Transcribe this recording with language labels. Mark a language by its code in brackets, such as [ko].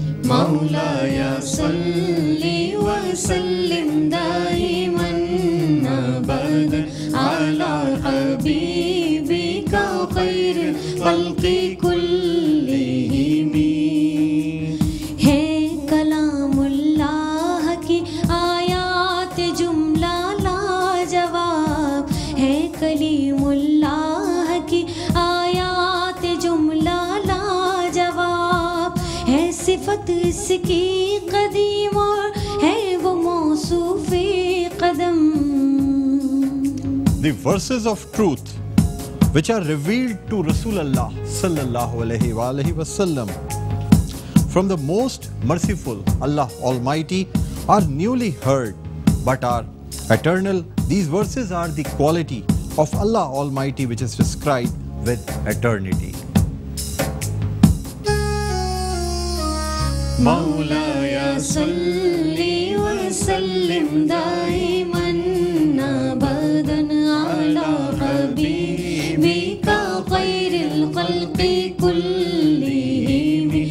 [ar] مولاي صل وسلم دائما أبدا على حبيبك خير الخلق كلهم. [ur] ہے کلام اللہ کی آیات جملہ لاجواب، ہے کلیم اللہ کی آیات جملہ لاجواب، ہے صفت اس کی قدیم اور ہے وہ موصوف قدم. [en] The verses of truth which are revealed to Rasulullah sallallahu alaihi wa alihi wasallam from the most merciful Allah Almighty are newly heard but are eternal. These verses are the quality of Allah Almighty which is described with eternity. [ar] مولاي صل وسلم دائما أبدا على حبيبك خير الخلق كلهم.